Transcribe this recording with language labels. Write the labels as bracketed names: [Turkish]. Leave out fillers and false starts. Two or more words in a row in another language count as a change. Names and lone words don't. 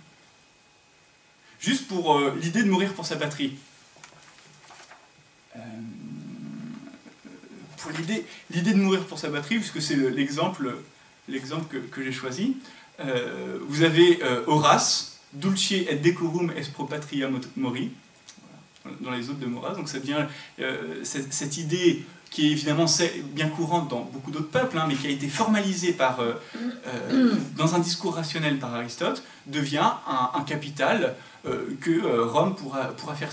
[French] Juste pour l'idée de mourir pour sa patrie. Pour l'idée de mourir pour sa patrie, puisque c'est l'exemple que j'ai choisi, vous avez Horace, [Latin] Dulce et decorum est pro patria mori, [French] dans les Odes de Horace, donc ça devient cette idée qui est évidemment bien courante dans beaucoup d'autres peuples, mais qui a été formalisée dans un discours rationnel par Aristote, devient un capital que Rome pourra faire sien.